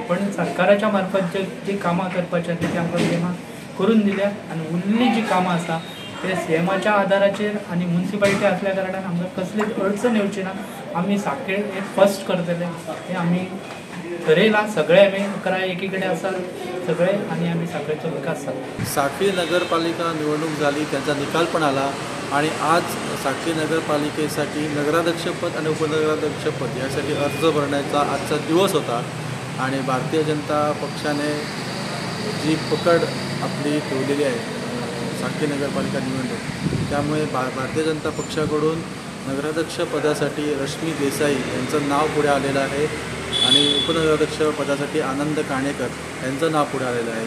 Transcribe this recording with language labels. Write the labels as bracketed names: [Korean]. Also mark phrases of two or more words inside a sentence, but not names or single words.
[Konkani] पण सरकाराच्या मार्फत जी कामां करपाची आसा ती आमकां सीएमान करून दिल्या आनी उरली जी कामां आसा ते सीएमाच्या आदाराचेर आनी म्युन्सिपाल्टी आसल्या कारणान आमकां कसलीच अडचण येवची ना. आमी साखळे हे फस्ट करतले हे आमी ठरयलां. सगळे आमी 11 एकी कडेन आसात सगळे आनी आमी साखळेचो विकास जाता. [Marathi] साखळी नगरपालिका निवडणूक झाली, त्यांचा निकाल पण आला आणि आज साखळी नगरपालिकेसाठी नगराध्यक्षपद आणि उपनगराध्यक्षपद यासाठी अर्ज भरण्याचा आजचा दिवस होता. आणि भारतीय जनता पक्षाने जी पकड आपली ठेवलेली आहे साखळी नगरपालिका निवडणूक, त्यामुळे भारतीय जनता पक्षाकडून नगराध्यक्षपदासाठी रश्मी देसाई यांचं नाव पुढे आलेलं आहे आणि उपनगराध्यक्षपदासाठी आनंद काणेकर यांचं नाव पुढे आलेलं आहे.